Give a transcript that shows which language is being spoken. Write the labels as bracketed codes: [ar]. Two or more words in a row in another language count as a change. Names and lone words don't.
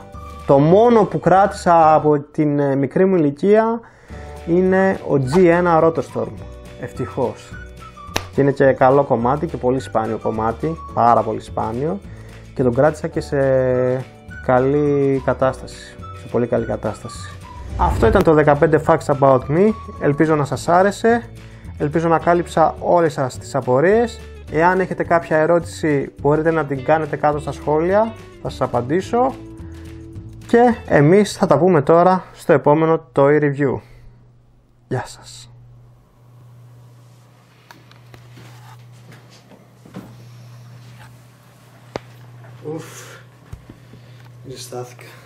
[el] Το μόνο που κράτησα από την μικρή μου ηλικία είναι ο G1 Rotostorm. ευτυχώς. Και είναι και καλό κομμάτι και πολύ σπάνιο κομμάτι, πάρα πολύ σπάνιο, και τον κράτησα και σε καλή κατάσταση, σε πολύ καλή κατάσταση. Αυτό ήταν το 15 [en] facts about me, [el] ελπίζω να σας άρεσε, ελπίζω να κάλυψα όλες σας τις απορίες. Εάν έχετε κάποια ερώτηση μπορείτε να την κάνετε κάτω στα σχόλια, θα σας απαντήσω και εμείς θα τα πούμε τώρα στο επόμενο Toy Review. Γεια σας! Ουφ, ζεστάθηκα.